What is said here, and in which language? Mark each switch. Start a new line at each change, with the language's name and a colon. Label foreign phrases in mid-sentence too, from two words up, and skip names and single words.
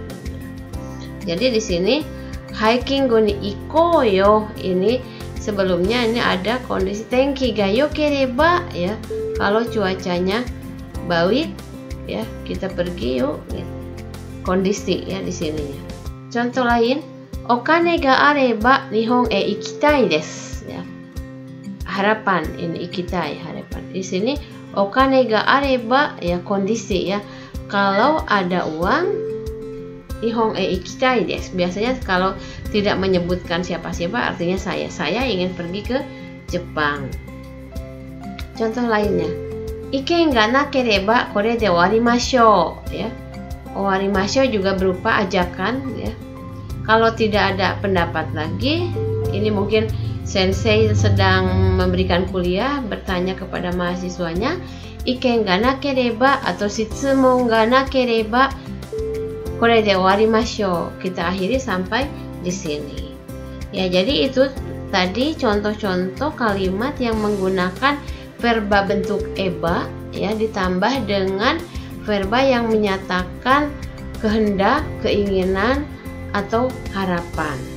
Indonesian: Jadi di sini
Japanese: ハイキングに行こうよ
Indonesian: ini sebelumnya ini ada kondisi
Japanese: 天気が良ければ
Indonesian: ya. Kalau cuacanya baik ya, kita pergi yuk. Kondisi ya di sini. Contoh lain,
Japanese: お金があれば日本へ行きたいです ya.
Indonesian: Harapan ini ikitai, harapan. Di sini
Japanese: お金があれば
Indonesian: ya, kondisi ya. Kalau ada uang,
Japanese: 日本へ行きたいです.
Indonesian: Biasanya kalau tidak menyebutkan siapa-siapa artinya saya ingin pergi ke Jepang. Contoh lainnya.
Japanese: 意見がなければこれで終わりましょう ya.
Indonesian: Owarimashou juga berupa ajakan ya. Kalau tidak ada pendapat lagi, ini mungkin sensei sedang memberikan kuliah bertanya kepada mahasiswanya,
Japanese: 意見がなければ atau 質問がなければこれで終わりましょう.
Indonesian: Kita akhiri sampai di sini. Ya, jadi itu tadi contoh-contoh kalimat yang menggunakan verba bentuk eba ya ditambah dengan verba yang menyatakan kehendak, keinginan atau harapan.